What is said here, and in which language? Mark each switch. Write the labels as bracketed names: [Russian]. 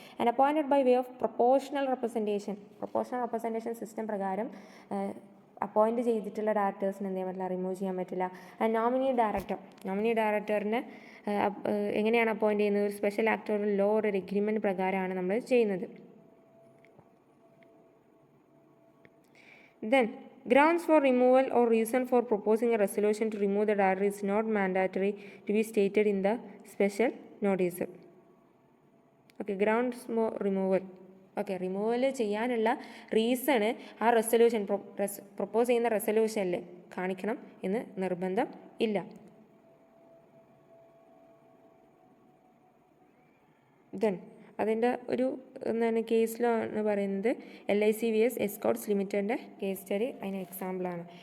[English] and appointed by way of proportional representation system [Malayalam] പ്രകാരം appoint ചെയ്തിട്ടുള്ള ഡയറക്ടേഴ്സിന് എന്ത് ചെയ്യാൻ പറ്റില്ല, റിമൂവ് ചെയ്യാൻ പറ്റില്ല. ആൻഡ് നോമിനി ഡയറക്ടറിനെ എങ്ങനെയാണ് അപ്പോയിൻറ്റ് ചെയ്യുന്നത്, ഒരു സ്പെഷ്യൽ ആക്ട് ഒരു ലോ ഒരു എഗ്രിമെൻറ്റ് പ്രകാരമാണ് നമ്മൾ ചെയ്യുന്നത്. [English] Then grounds for removal or reason for proposing a resolution to remove the director is not mandatory to be stated in the special notice. Okay, grounds for removal. [Malayalam] Okay, removal ചെയ്യാനുള്ള reason ആ resolution propose ചെയ്യുന്ന റെസൊല്യൂഷനിൽ കാണിക്കണം എന്ന് നിർബന്ധം ഇല്ല. Then അതിൻ്റെ ഒരു എന്താണ് കേസിലാണ് പറയുന്നത്, LIC vs Escorts ലിമിറ്റഡിൻ്റെ case study അതിന് എക്സാമ്പിളാണ്.